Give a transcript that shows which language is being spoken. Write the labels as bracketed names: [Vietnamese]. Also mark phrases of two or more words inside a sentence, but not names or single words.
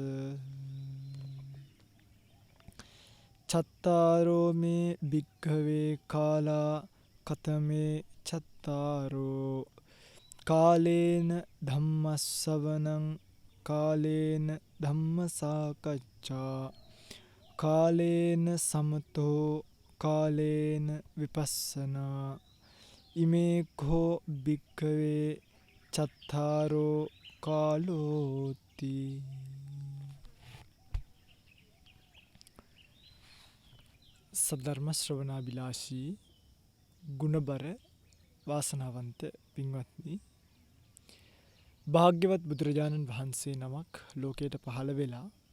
[Pali] චත්තාරෝ මේ භික්ඛවේ කාලා කතමේ චත්තාරෝ කාලේන ධම්මස්සවනං කාලේන ධම්මසාකච්ඡා කාලේන සමතෝ කාලේන විපස්සනා ඉමේ කෝ භික්ඛවේ චත්තාරෝ කාලෝති. [Sinhala] සද්ධර්ම ශ්‍රවණාබිලාෂී ගුණබර වාසනාවන්ත පින්වත්නි, භාග්‍යවත් බුදුරජාණන් වහන්සේ නමක් ලෝකයට පහළ වෙලා